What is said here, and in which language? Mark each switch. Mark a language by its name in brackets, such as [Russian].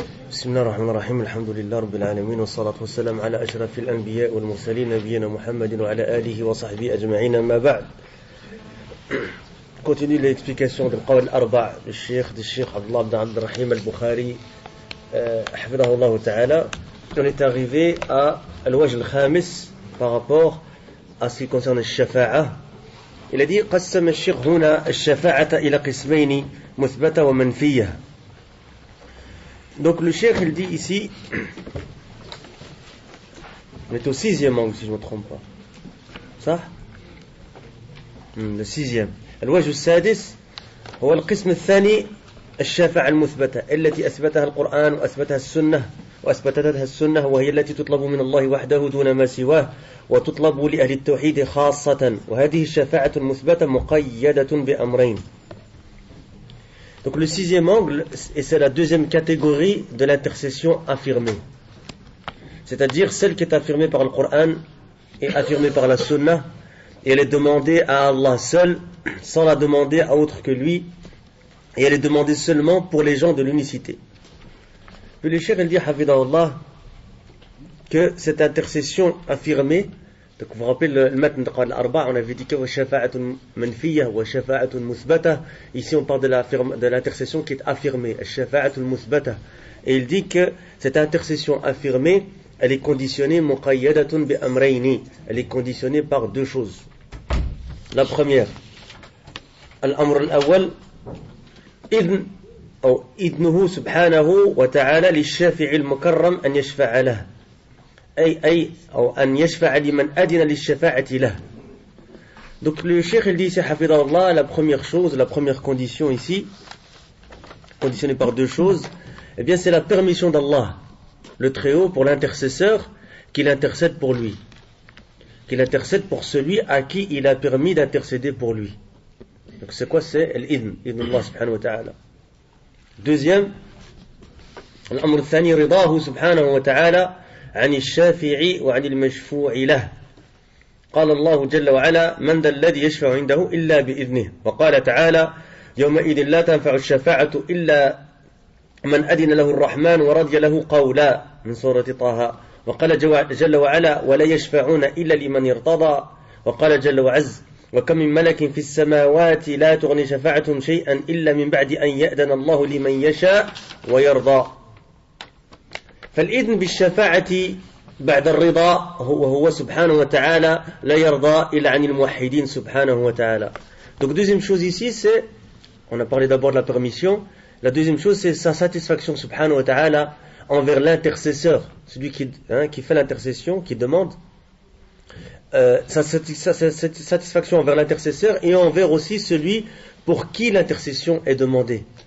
[Arabic] بسم الله الرحمن الرحيم الحمد لله رب العالمين والصلاة والسلام على أشرف الأنبياء والمرسلين نبينا محمد وعلى آله وصحبه أجمعين ما بعد. [French] Continue l'explication du Qawl al-Arba' du Cheikh Abdullah ibn Abd al-Rahim al-Bukhari [Arabic] حفظه الله تعالى. [French] On est arrivé à [Arabic] al-Wajh al-Khamis [French] par rapport à ce qui concerne الشفاعة. Il a dit [Arabic] قسم الشيخ هنا الشفاعة إلى قسمين مثبتة ومنفية. [French] Donc le cheikh il dit ici, on est au 6e angle si je ne me trompe pas. Ça le 6e. [Arabic] الوجه السادس هو القسم الثاني الشفاعة المثبتة التي أثبتها القرآن وأثبتتها السنة وهي التي تطلب من الله وحده دون ما سواه وتطلب لأهل التوحيد خاصة وهذه الشفاعة المثبتة مقيدة بأمرين. [French] Donc le 6e angle, et c'est la deuxième catégorie de l'intercession affirmée. C'est-à-dire celle qui est affirmée par le Coran et affirmée par la Sunna, et elle est demandée à Allah seul, sans la demander à autre que lui, et elle est demandée seulement pour les gens de l'unicité. Puis le cheikh il dit, hafidahullah, que cette intercession affirmée, donc vous vous rappelez le matn de al-Arba', on avait dit que [Arabic] shafa'atun manfiyah wa shafa'atun muthbatah. [French] Ici on parle de l'intercession qui est affirmée, [Arabic] shafa'atun muthbatah. [French] Et il dit que cette intercession affirmée, elle est conditionnée [Arabic] muqayyadatun bi amrayni. [French] Elle est conditionnée par deux choses. La première, [Arabic] al-amr al-awwal, idn ou idnuhu subhanahu wa ta'ala li shafi'i al-mukarram an yashfa'a lahu. أو أن يشفع لمن أذن للشفاعة له. [French] Donc le cheikh il dit ici hafidahullah, la première chose, la première condition ici, conditionnée par deux choses, eh bien c'est la permission d'Allah, le Très-Haut, pour l'intercesseur, qu'il intercède pour lui, qu'il intercède pour celui à qui il a permis d'intercéder pour lui. Donc c'est quoi? C'est l'idn, [Arabic] idn Allah subhanahu wa ta'ala. [French] Deuxième, [Arabic] l'amr al-thani ridahu subhanahu wa ta'ala عن الشافع وعن المشفوع له. قال الله جل وعلا من ذا الذي يشفع عنده إلا بإذنه. وقال تعالى يومئذ لا تنفع الشفاعة إلا من أذن له الرحمن ورضي له قولا من سورة طه. وقال جل وعلا ولا يشفعون إلا لمن ارتضى. وقال جل وعز وكم من ملك في السماوات لا تغني شفاعتهم شيئا إلا من بعد أن يأذن الله لمن يشاء ويرضى. فالإذن بالشفاعة بعد الرضا هو سبحانه وتعالى لا يرضى إلا عن الموحدين سبحانه وتعالى. [French] Donc deuxième chose ici c'est, on a parlé d'abord de la permission, la deuxième chose c'est sa satisfaction [Arabic] subhanahu wa ta'ala [French] envers l'intercesseur, celui qui fait l'intercession, qui demande sa satisfaction envers l'intercesseur et envers aussi celui pour qui l'intercession est demandée.